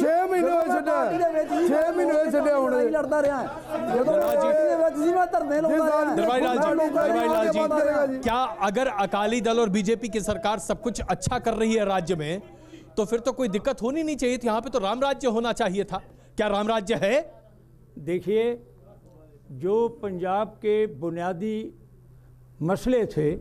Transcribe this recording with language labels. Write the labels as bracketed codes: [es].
[pa] 6 महीने होए छड्डे, 6 महीने होए छड्डे हुण। ਲੜਾਈ ਲੜਦਾ ਰਿਹਾ ਜਦੋਂ ਮੈਂ ਪਾਰਟੀ ਦੇ ਵਿੱਚ ਸੀ, ਮੈਂ ਧਰਨੇ ਲਾਉਂਦਾ ਰਿਹਾ। [hi] दरबारी लाल जी, दरबारी लाल जी। जी, क्या अगर अकाली दल और बीजेपी की सरकार सब कुछ अच्छा कर रही है राज्य में, तो फिर तो कोई दिक्कत होनी नहीं चाहिए थी? यहाँ पे तो राम राज्य होना चाहिए था। क्या राम राज्य है? देखिए, जो पंजाब के बुनियादी मसले थे